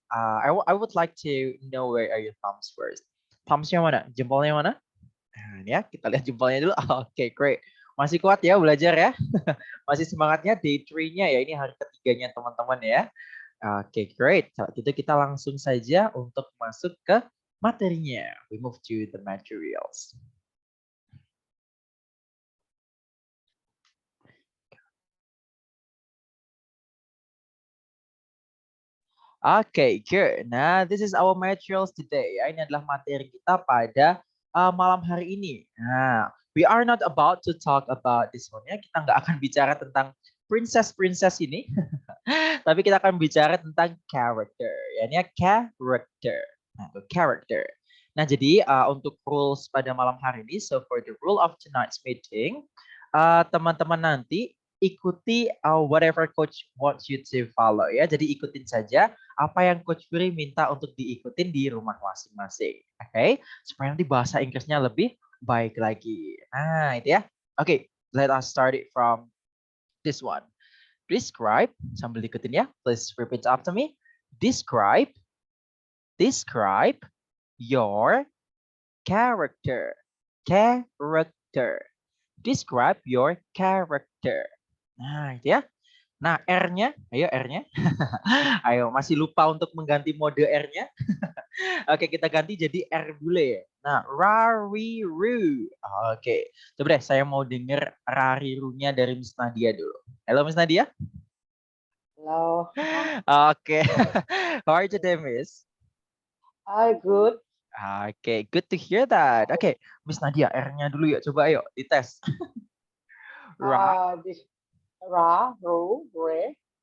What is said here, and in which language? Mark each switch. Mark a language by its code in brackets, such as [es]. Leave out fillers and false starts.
[en] I would like to know where are your thumbs first. [id] Thumbsnya mana? Jempolnya mana? Nah, ini ya, kita lihat jempolnya dulu. Oke, great. Masih kuat ya belajar ya? Masih semangatnya day 3-nya ya. Ini hari ketiganya teman-teman ya. Oke, great. Kalau gitu kita langsung saja untuk masuk ke materinya. [en] We move to the materials. Oke, good. Nah, this is our materials today. [id] Ya, ini adalah materi kita pada malam hari ini. [en] Nah, we are not about to talk about this one ya. [id] Kita nggak akan bicara tentang princess ini, tapi kita akan bicara tentang character. Ya, ini ya character. Nah, character. Nah, jadi untuk rules pada malam hari ini, [en] so for the rule of tonight's meeting, [id] teman-teman nanti ikuti [en] whatever coach wants you to follow [id] ya. Jadi ikutin saja apa yang Coach Fury minta untuk diikutin di rumah masing-masing. Oke, supaya nanti bahasa Inggrisnya lebih baik lagi. Nah, itu ya. [en] Oke, let us start it from this one. Describe, [id] sambil diikutin ya. [en] Please repeat after me. Describe, describe your character. Character. Describe your character. [id] Nah, itu ya. Nah, R-nya, ayo R-nya. Ayo, masih lupa untuk mengganti mode R-nya. Oke, kita ganti jadi R bule. Nah, rariru. Oke, coba deh saya mau denger rarirunya dari Miss Nadia dulu. Halo Miss Nadia. [en] Hello. Oke, how are you today, Miss? Hi, good. [id] Oke, [en] good to hear that. [id] Oke, Miss Nadia, R-nya dulu ya. Coba ayo dites. Ra. [en] This Ra, Ru, Re.